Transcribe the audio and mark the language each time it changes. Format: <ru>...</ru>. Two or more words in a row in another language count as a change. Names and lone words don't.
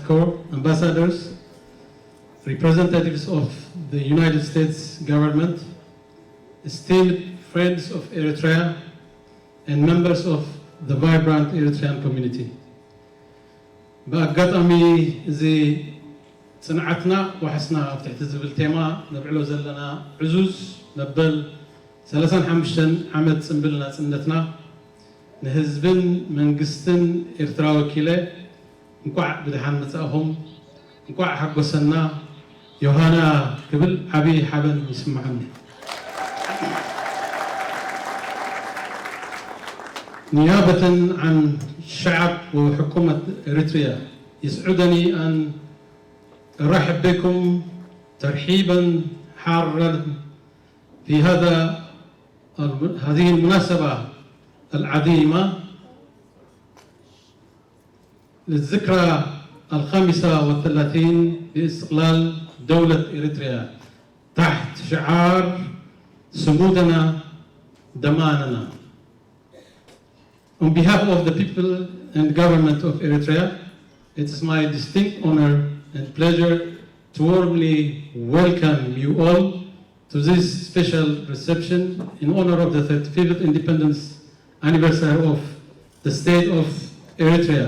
<en>corps, ambassadors, representatives of the United States government, esteemed friends of Eritrea, and members of the vibrant Eritrean community.</en> <ti>በአጋጣሚ እዚ ጽንዓትና ወሐስና ኣብ ትሕቲ ዝብል ቴማ ነብዕሎ ዘለና ዕዙዝ መበል 35 ዓመት ጽምብል ናጽነትና ንህዝብን መንግስትን ኤርትራ ወኪለ እንኳዕ ብድሓን መጻእኹም እንኳዕ ሓጎሰና ዮሃና ክብል ዓብይ ሓበን ይስምዓኒ።</ti> <ar>نيابة عن الشعب وحكومة إريتريا يسعدني أن أرحب بكم ترحيبا حارا في هذه المناسبة العظيمة للذكرى 35 لاستقلال دولة إريتريا تحت شعار صمودنا ضماننا.</ar> <en>On behalf of the people and government of Eritrea, it is my distinct honor and pleasure to warmly welcome you all to this special reception in honor of the 35th independence anniversary of the state of Eritrea.</en>